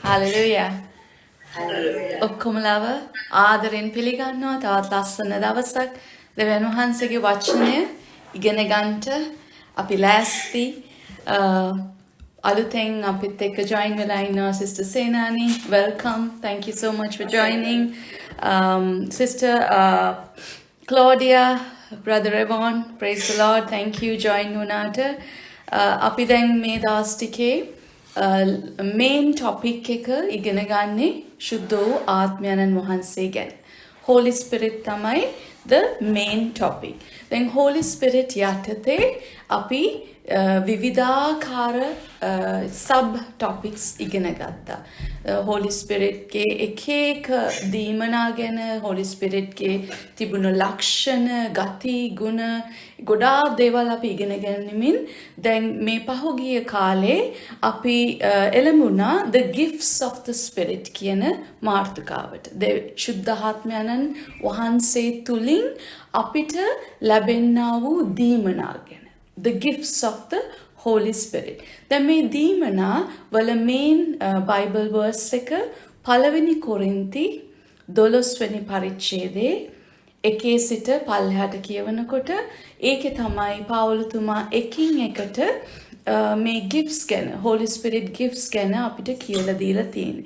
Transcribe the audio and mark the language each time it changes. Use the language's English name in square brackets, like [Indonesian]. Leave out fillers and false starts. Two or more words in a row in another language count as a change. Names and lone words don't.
[Sinhala] Hallelujah. ඔක්කොමලාව ආදරෙන් පිළිගන්නවා තවත් ලස්සන දවසක් දෙවියන් වහන්සේගේ වචනය ඉගෙන ගන්නට අපි ලෑස්ති අලුතෙන් අපිත් එක්ක join වෙලා ඉන්නවා sister Senani. Welcome. [English] Thank you so much for joining. Sister Claudia, brother Evon, praise the Lord. Thank you [Sinhala] join වුණාට අපි දැන් මේ දවස් ටිකේ [English] main topic [Sinhala] එක ඉගෙන ගන්නේ සුද්ධ වූ ආත්මයන්න් වහන්සේ ගැන. [English] Holy Spirit තමයි the main topic. [Sinhala] දැන් Holy Spirit යටතේ අපි විවිධාකාර [English] sub topics [Sinhala] ඉගෙන ගත්තා. Holy Spirit ගේ එක දීමනා ගැන, Holy Spirit ගේ තිබුණු ලක්ෂණ, ගති, ගුණ ගොඩාක් දේවල් අපි ඉගෙන ගනිමින් දැන් මේ පහුගිය කාලේ අපි එළඹුණා [English] the gifts of the Spirit [Sinhala] කියන මාතෘකාවට. ශුද්ධාත්මයන්න් වහන්සේ තුලින් අපිට ලැබෙනා වූ දීමනා ගැන. [English] The gifts of the Holy Spirit. [Sinhala] දැන් මේ දීමනා වල [English] main Bible verse [Sinhala] එක පළවෙනි කොරින්ති 12 වෙනි පරිච්ඡේදයේ එකේ සිට පල්ලෙහාට කියවනකොට ඒකේ තමයි පාවුලතුමා එකින් එකට මේ gifts ගැන Holy Spirit gifts ගැන අපිට කියලා දීලා තියෙන්නේ.